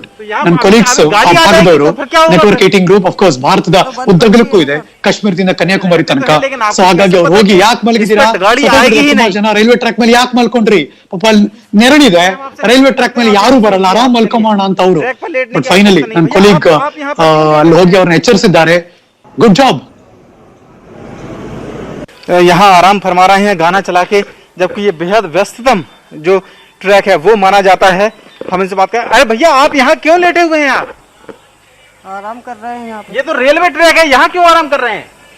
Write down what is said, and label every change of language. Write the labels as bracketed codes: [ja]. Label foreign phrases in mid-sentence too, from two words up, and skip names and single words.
[kn] ನನ್ನ ಕೊಲೀಗ್ಸ್ ಭಾಗದವರು, ನೆಟ್ವರ್ಕ್ 18 [en] group of course [kn] ಭಾರತದ ಉದ್ದಗಲಕ್ಕೂ ಇದೆ, ಕಾಶ್ಮೀರದಿಂದ ಕನ್ಯಾಕುಮಾರಿ ತನಕ. ಸೊ ಹಾಗಾಗಿ ಅವ್ರು ಹೋಗಿ ಯಾಕೆ ಮಲಗಿದ್ದೀರಾ, ಜನ [en] railway track [kn] ಮೇಲೆ ಯಾಕೆ ಮಲ್ಕೊಂಡ್ರಿ, ಪಾಪ ನೆರಳಿದೆ, [en] railway track [kn] ಮೇಲೆ ಯಾರು ಬರಲ್ಲ, ಆರಾಮ್ ಮಲ್ಕೊಂಬೋಣ ಅಂತ ಅವರು. [en] But finally [kn] ನನ್ನ ಕೊಲೀಗ್ ಅಲ್ಲಿ ಹೋಗಿ ಅವ್ರನ್ನ ಎಚ್ಚರಿಸಿದ್ದಾರೆ. [en] Good job. [hi] यहाँ आराम फरमा रहे हैं गाना चला के, जबकि ये बेहद व्यस्ततम जो ट्रैक है वो माना जाता है। हम इनसे बात करें, अरे भैया आप यहाँ क्यों लेटे हुए हैं? आप आराम कर रहे हैं यहाँ पे। ये तो [en] railway track [hi] है, यहाँ क्यों आराम कर रहे हैं?